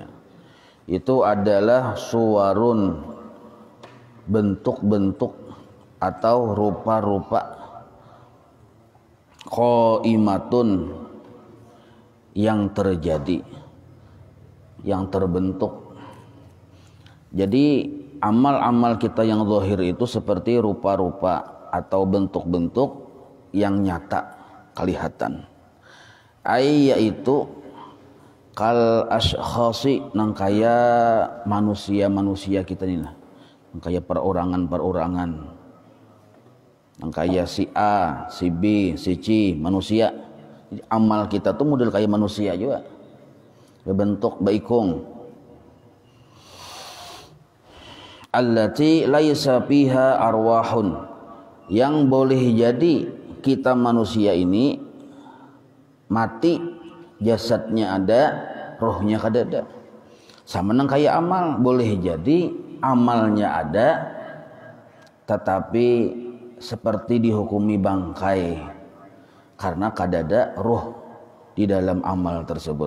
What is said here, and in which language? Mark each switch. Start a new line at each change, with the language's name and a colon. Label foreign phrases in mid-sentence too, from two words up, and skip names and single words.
Indonesian: Itu adalah suwarun, bentuk-bentuk atau rupa-rupa, qaimatun, yang terjadi, yang terbentuk. Jadi amal-amal kita yang zahir itu seperti rupa-rupa atau bentuk-bentuk yang nyata, kelihatan.
Banjar: Yaitu
Arabic: كالأشخاص,
Banjar: nang kaya manusia-manusia kita ini lah, nang kaya perorangan-perorangan, nang kaya si A, si B, si C, manusia.
Indonesian: Jadi amal kita tuh model kayak manusia juga, berbentuk baikung.
Arabic: التي ليس فيها أرواح,
Indonesian: yang boleh jadi kita manusia ini mati, jasadnya ada, rohnya kada ada. Sama nang kayak amal, boleh jadi amalnya ada tetapi seperti dihukumi bangkai karena kadada roh di dalam amal tersebut.